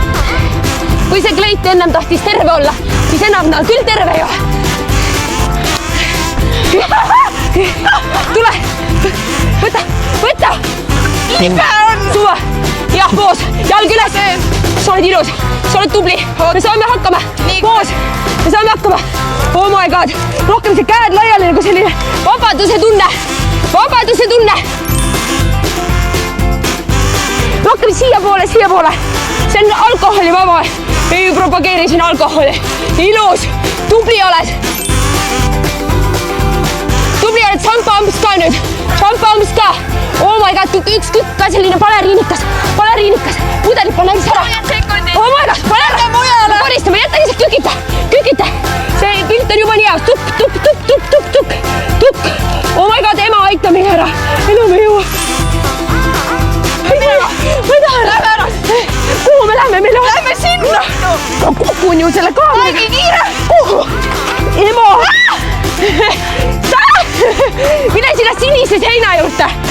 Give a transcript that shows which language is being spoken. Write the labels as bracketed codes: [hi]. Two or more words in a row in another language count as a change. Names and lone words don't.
[et] Kui see kleit ennem tahtis terve olla, siis enam ta on küll terve ju. tule, võta. Libe on! Suva, jah, koos, jalg üles. Sa oled ilus, sa oled tubli, me saame hakkama. Koos, me saame hakkama. [en] Oh my god, [et] rohkem see käed laiali nagu selline vabaduse tunne. Rohkem siiapoole. See on alkoholivaba. Ei propageeri siin alkoholi. Ilus, tubli oled. Šampa-ambus ka nüüd. Šampa-ambus ka. [en] Oh my god, [et] üks tükk ka selline baleriinikas. Pudelit pane näiteks ära. [en] Oh my god, [et] pane ära. Koristame, jäta lihtsalt kükita. See pilt on juba nii hea. Tukk. [en] Oh my god, [et] ema aita meile ära. Enam ei jõua. Ma ei taha ära. Kuhu me lähme? Lähme sinna. Ma kukun ju selle kaameriga. Aegi kiire. Kuhu? Ema. Mine sinna sinise seina juurde.